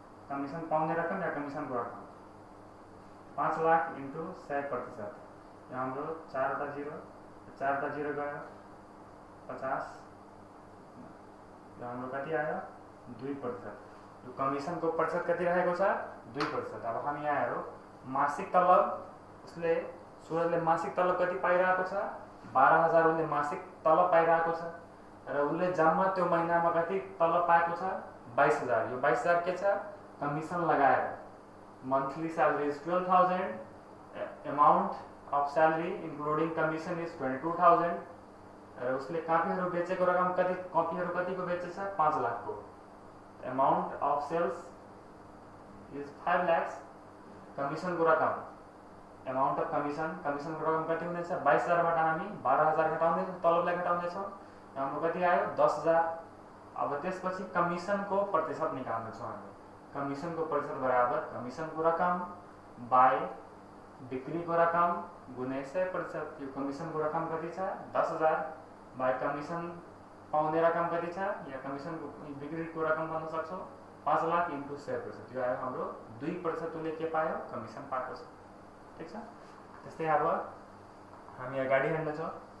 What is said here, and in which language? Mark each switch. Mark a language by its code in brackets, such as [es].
[ne] Commission पाउने रकम या कमिसनको रकम 5 लाख इन्टु 100%। यो हाम्रो 4वटा जीरो गयो 50। यो हाम्रो कति आयो? 2%। यो कमिसनको प्रतिशत कति रहेको छ? 2%। अब हामी यहाँ हेरौँ मासिक तलब। उसले सुरजले मासिक तलब कति पाइरहेको छ? 12,000 उसले मासिक तलब पाइरहेको छ र उसले जम्मा त्यो महिनामा कति तलब पाएको छ? 22,000। यो 22,000 के छ? कमिसन लगाएर। [en] monthly salary is 12,000, amount of salary including commission is 22,000 [ne] र उसले कॉपीहरु बेचेको रकम कति? कॉपीहरु कतिको बेचेछ? 5 लाख को। [en] Amount of sales is 5 lakh. [ne] Commission को रकम [en] amount of commission [ne] को रकम कति हुनेछ? 22,000 बाट हामी 12,000 घटाउने छौं, तलबलाई घटाउने छौं। हाम्रो कति आयो? 10,000। अब त्यसपछि कमिशन को प्रतिशत निकाल्ने छौं हामी। कमिशन को प्रतिशत बराबर कमिशन को रकम बाई बिक्री को रकम गुने 100%। यो कमिशन को रकम कति छ? 10,000 बाई कमिशन पाउने रकम कति छ? या कमिशन को बिक्री को रकम भन्न सक्छौं 5 लाख इन्टु 100%। यो आयो हाम्रो 2% उसले के पायो? कमिशन पाएको छ। ठीक छ। त्यस्तै अब हामी अगाडि हिँड्ने छौं।